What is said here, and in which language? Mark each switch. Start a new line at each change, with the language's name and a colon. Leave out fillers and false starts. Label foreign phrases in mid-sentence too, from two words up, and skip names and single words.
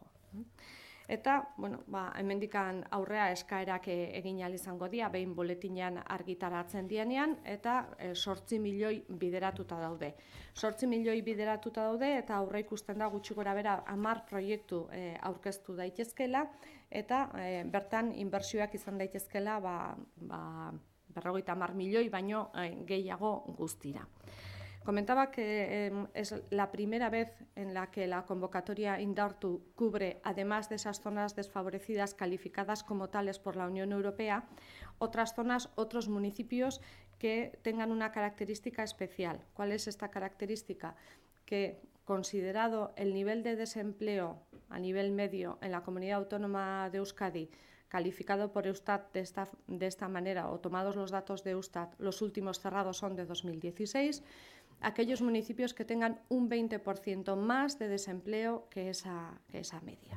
Basque: Eta, hemendikan aurrea eskaerak egin ahal izango dira, behin boletinean argitaratzen dienean, eta 8 milioi bideratuta daude. 8 milioi bideratuta daude eta aurre ikusten da gutxi gora bera 10 proiektu aurkeztu daitezkela, eta bertan inbertsioak izan daitezkela 50 milioi baino gehiago guztira.
Spanish: Comentaba que es la primera vez en la que la convocatoria Indartu cubre, además de esas zonas desfavorecidas calificadas como tales por la Unión Europea, otras zonas, otros municipios que tengan una característica especial. ¿Cuál es esta característica? Que, considerado el nivel de desempleo a nivel medio en la comunidad autónoma de Euskadi, calificado por Eustat de esta manera, o tomados los datos de Eustat, los últimos cerrados son de 2016, aquellos municipios que tengan un 20% más de desempleo que esa media.